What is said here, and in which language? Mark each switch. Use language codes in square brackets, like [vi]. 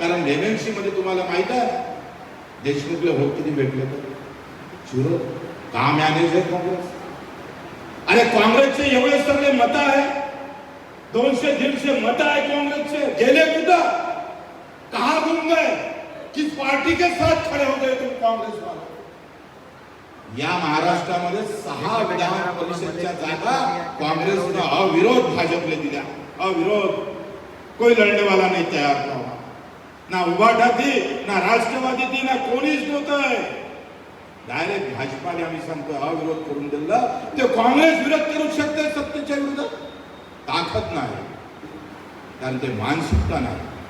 [mr] कारण एमएमसी मध्ये तुम्हाला माहित आहे देशमुखले हो किती भेटले तर झिरो. का मॅनेज आहे काँग्रेस? अरे काँग्रेसचे एवढे सगळे मत आहे, 200-150 मत आहे काँग्रेसचे, गेले कुठं? [hi] कहा गुम गए? किस पार्टी के साथ खड़े हो गए तुम कांग्रेस वाले? [mr] या महाराष्ट्रामध्ये 6 विधान परिषदच्या जागा काँग्रेसने अविरोध भाजपले दिल्या. अविरोध. [hi] कोई लढने वाला नहीं तयार हुआ. ना उभाटा थी, ना राष्ट्रवादी थी, [mr] ना कोणीच नव्हतं. डायरेक्ट भाजपाने आम्ही सांगतो अविरोध करून दिला. ते काँग्रेस विरोध करू शकते सत्तेच्या विरोधात? ताकद नाही, कारण ते मानसिकता नाही.